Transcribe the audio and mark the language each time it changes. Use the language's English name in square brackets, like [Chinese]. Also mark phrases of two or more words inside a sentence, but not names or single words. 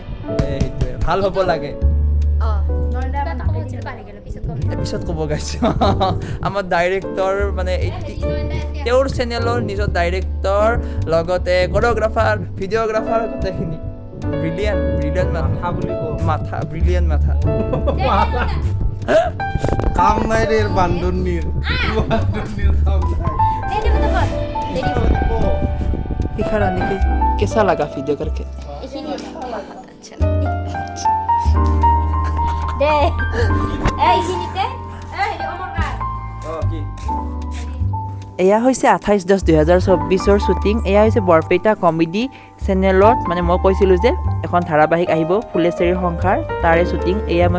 [Assamese] এইটোৱে ভাল হ'ব লাগে পিছত ক'ব গাইছে আমাৰ ডাইৰেক্টৰ মানে তেওঁৰ চেনেলৰ নিজৰ ডাইৰেক্টৰ লগতে কোৰিঅ'গ্ৰাফাৰ ভিডিঅ'গ্ৰাফাৰ গোটেইখিনি ব্ৰিলিয়াণ্ট মাথা ব্ৰিলিয়াণ্ট মাথা [Bangla] কাম নাই রে বান্দরনির কাম নাই [Hindi] শিখা रानी के कैसा लगा वीडियो करके [Assamese] দে এইখিনিতে হেৰি অমৰকাৰ কি এয়া হৈছে 28/10/2024 শ্বুটিং এয়া হৈছে বৰপেটা কমেডি চেনেলত মানে মই কৈছিলোঁ যে এখন ধাৰাবাহিক আহিব ফুলেশ্বৰীৰ সংসাৰ তাৰে শ্বুটিং এয়া মই